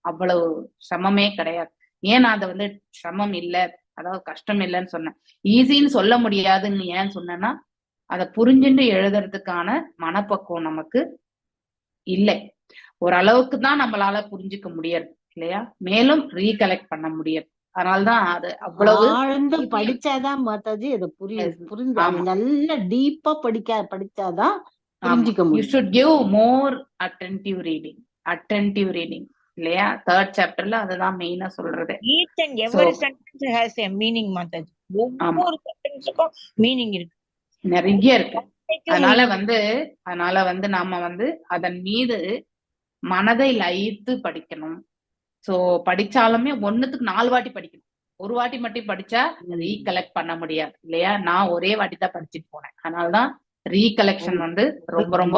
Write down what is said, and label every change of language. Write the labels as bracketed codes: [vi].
[ta] அவ்வளவு சிரமமே கிடையாது. ஏன் நான் அதை வந்து சிரமம் இல்லை, அதாவது கஷ்டம் இல்லைன்னு சொன்னேன், ஈஸின்னு சொல்ல முடியாதுன்னு ஏன் சொன்னேன்னா, அதை புரிஞ்சுட்டு எழுதுறதுக்கான மனப்பக்குவம் நமக்கு இல்லை. ஓரளவுக்கு தான் நம்மளால புரிஞ்சுக்க முடியாது இல்லையா, மேலும் ரீகலெக்ட் பண்ண முடியாது. அதனாலதான் அது அவ்வளவு ஆழ்ந்து படிச்சாதான் மாதாஜி அது புரிஞ்சு நல்ல டீப்பா படிச்சாதான் புரிஞ்சுக்க முடியும். [en] You should give more attentive reading [ta] இல்லையா? 3rd சாப்டர்ல அதுதான் மெயினா சொல்றது. [en] Each and every sentence has a meaning Mataji. [ta] ஒவ்வொரு சென்டென்ஸுக்கும் மீனிங் இருக்கு, நிறைய இருக்கு. அதனால வந்து நாம வந்து அதன் மீது மனதை லயித்து படிக்கணும். சோ படிச்சாலுமே 1க்கு 4 வாட்டி படிக்கணும். ஒரு வாட்டி மட்டும் படிச்சா ரீகலெக்ட் பண்ண முடியாது இல்லையா? நான் ஒரே வாட்டி தான் படிச்சுட்டு போனேன். அதனாலதான் ரீகலெக்ஷன் வந்து ரொம்ப ரொம்ப